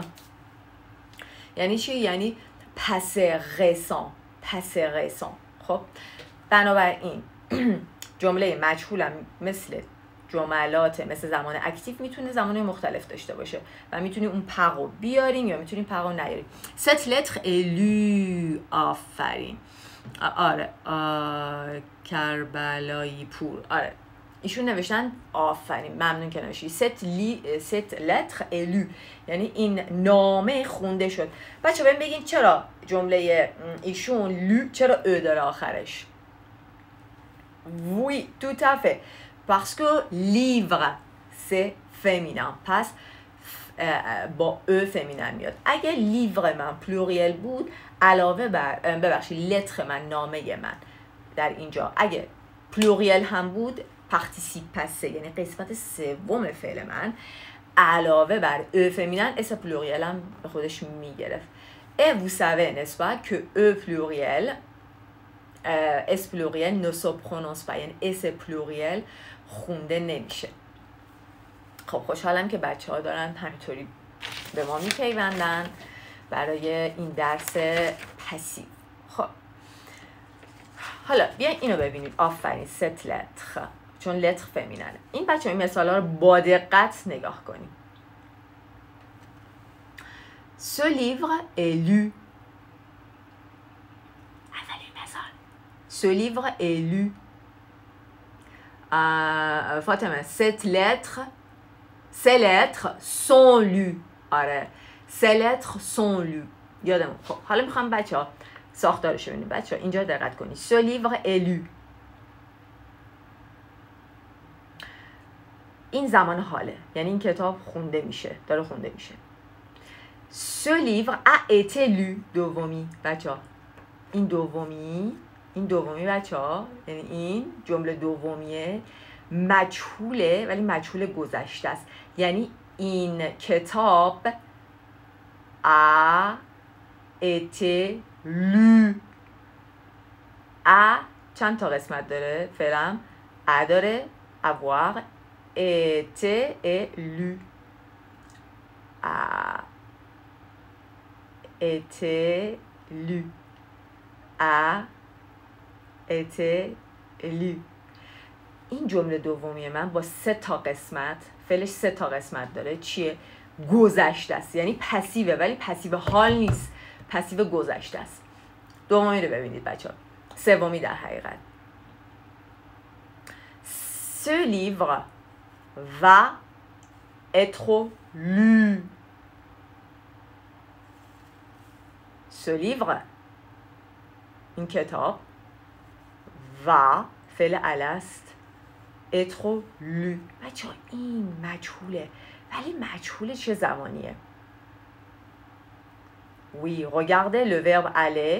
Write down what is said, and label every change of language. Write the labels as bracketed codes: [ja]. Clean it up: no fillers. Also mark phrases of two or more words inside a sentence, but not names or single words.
[fa] یعنی چی؟ یعنی پس récent. خب بنابراین جمله مجهولم مثل جملات مثل زمان اکتیو میتونه زمانهای مختلف داشته باشه و میتونیم اون پقو بیاریم یا میتونیم پقو نیاریم. [fr] cette lettre est lue. [fa] آفرین. آره کربلایی پور. آره ایشون نوشتن آفرین، ممنون که نوشتی. [fr] cette lettre est lue [fa] یعنی این نامه خونده شد. بچه بهم بگین چرا جمله ایشون لو چرا او داره آخرش؟ [fr] oui tout à fait parce que livre c'est féminin، [fa] پس با او فمینن میاد. اگه لیور من پلوریل بود علاوه بر لتر من، نامه من در اینجا اگه پلوریل هم بود [fr] participe passé [fa] یعنی قسمت سوم فعل من علاوه بر [fr] e féminin s pluriel [fa] هم به خودش میگرفت. [fr] et vous savez n'est-ce pas que e pluriel s pluriel ne se prononce pas [fa] یعنی s pluriel خونده نمیشه. خب خوشحالم که بچه ها دارن همینطوری به ما میپیوندن برای این درس پسیو. خب حالا بیاین اینو ببینید. آفرین. [fr] cette lettre [fa] چون لتر فمیننه. این بچه ها این مثال ها رو با دقت نگاه کنیم. [fr] ce livre est lu. [fa] اولین مثال [fr] ce livre est lu. فاطمه cette lettre ces lettres sont lues. آره ces lettres sont lues. [fa] یادمون. خب حالا میخوام بچه‌ها ساختارش رو ببینیم. بچه‌ها اینجا دقت کنید. [fr] Ce livre est lu. [fa] این زمان حاله، یعنی این کتاب خونده میشه، داره خونده میشه. [fr] Ce livre a été lu. [fa] دومی بچه‌ها، این دومی بچه‌ها، یعنی این جمله دومیه مجهوله ولی مجهول گذشته است. یعنی این کتاب [fr] a été lu. [fa] a چند تا قسمت داره؟ فعلا a داره، [fr] avoir été et lu. a été lu. a été lu. [fa] این جمله دومی من با 3 تا قسمت، فعلش 3 تا قسمت داره. چیه؟ گذشته است، یعنی پسیوه ولی پسیو حال نیست، پسیو گذشته است. دومی رو ببینید بچه‌ها. سومی در حقیقت. [fr] Ce livre va être lu. Ce livre، [fa] این کتاب، va فعل ال است، [fr] être lu. [fa] بچه‌ها این مجهوله، ولی مجهول چه زمانیه؟ [fr] Oui, regardez le verbe aller.